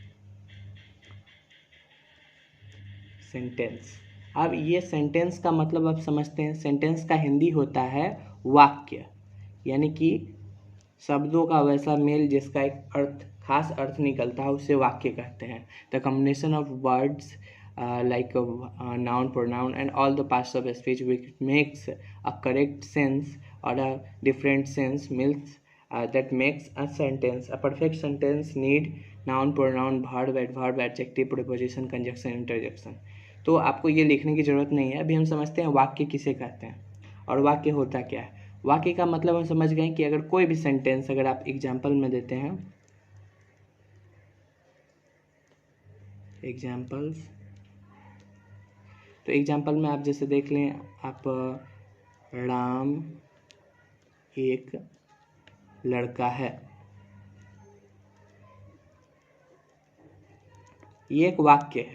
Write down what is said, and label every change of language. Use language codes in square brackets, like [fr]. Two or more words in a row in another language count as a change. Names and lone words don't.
[hi] सेंटेंस, अब ये सेंटेंस का मतलब आप समझते हैं। सेंटेंस का हिंदी होता है वाक्य, यानी कि शब्दों का वैसा मेल जिसका एक अर्थ, खास अर्थ निकलता है, उसे वाक्य कहते हैं। [en] the combination of words like noun, pronoun and all the parts of speech which makes a correct sense or a different sense means that makes a sentence. A perfect sentence need noun, pronoun, verb, adverb, adjective, preposition, conjunction, interjection. [hi] तो आपको ये लिखने की ज़रूरत नहीं है। अभी हम समझते हैं वाक्य किसे कहते हैं और वाक्य होता क्या है। वाक्य का मतलब हम समझ गए कि अगर कोई भी सेंटेंस अगर आप एग्जाम्पल में देते हैं, एग्जाम्पल्स, तो एग्जाम्पल में आप जैसे देख लें, आप राम एक लड़का है, ये एक वाक्य है।